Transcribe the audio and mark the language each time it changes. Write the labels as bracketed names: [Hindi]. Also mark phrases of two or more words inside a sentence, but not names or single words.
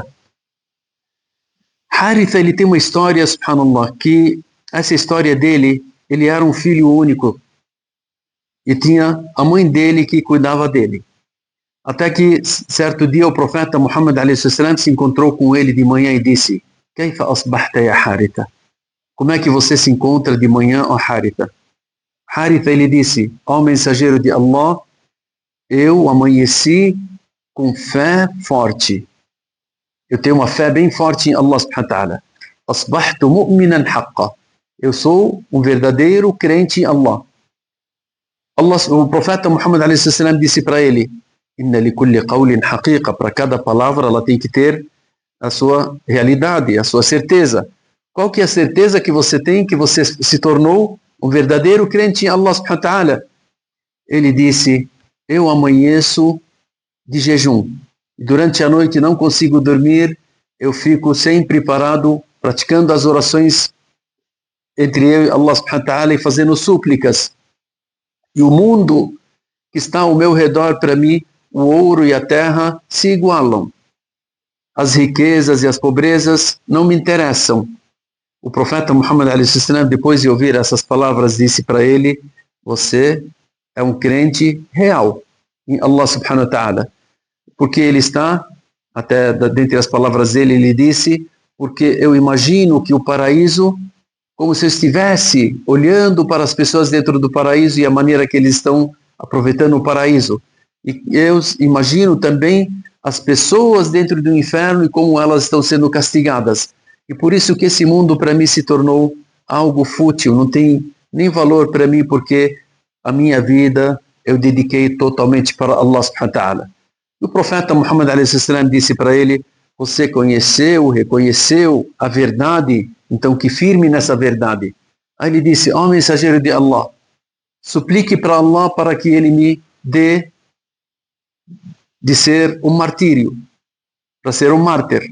[Portuguese] Haritha, ele tem uma história, subhanallah, que essa história dele, ele era um filho único e tinha a mãe dele que cuidava dele. Até que certo dia o profeta Muhammad a.s. se encontrou com ele de manhã e disse: [Arabic] كيف أصبحت يا حارثة? [Portuguese] Como é que você se encontra de manhã, ó Haritha? Haritha, ele disse: ó mensageiro de Allah, eu amanheci com fé forte. Eu tenho uma fé bem forte em [Arabic] الله سبحانه وتعالى. أصبحت مؤمنا حقا. [Portuguese] Eu sou um verdadeiro crente em Allah. O profeta Muhammad a.s. disse para ele: [Arabic] إن لكل قول حقيقة. [Portuguese] Para cada palavra ela tem que ter a sua realidade, a sua certeza. Qual que é a certeza que você tem que você se tornou um verdadeiro crente em [Arabic] الله سبحانه وتعالى? [Portuguese] Ele disse: eu amanheço de jejum. Durante a noite não consigo dormir, eu fico sempre parado, praticando as orações entre eu e [Arabic] الله سبحانه وتعالى [Portuguese] e fazendo súplicas. E o mundo que está ao meu redor, para mim, o ouro e a terra se igualam. As riquezas e as pobrezas não me interessam. O profeta Muhammad a.s., depois de ouvir essas palavras, disse para ele: você é um crente real em [Arabic] الله سبحانه وتعالى. [Portuguese] Porque ele está, até dentre as palavras dele, ele disse: porque eu imagino que o paraíso, como se eu estivesse olhando para as pessoas dentro do paraíso e a maneira que eles estão aproveitando o paraíso. E eu imagino também as pessoas dentro do inferno e como elas estão sendo castigadas. E por isso que esse mundo para mim se tornou algo fútil, não tem nem valor para mim, porque a minha vida eu dediquei totalmente para [Arabic] الله سبحانه وتعالى. [Portuguese] E o profeta Muhammad a.s. disse para ele: você conheceu, reconheceu a verdade, então que firme nessa verdade. Aí ele disse: ó mensageiro de Allah, suplique para Allah para que ele me dê de ser um martírio, para ser um mártir.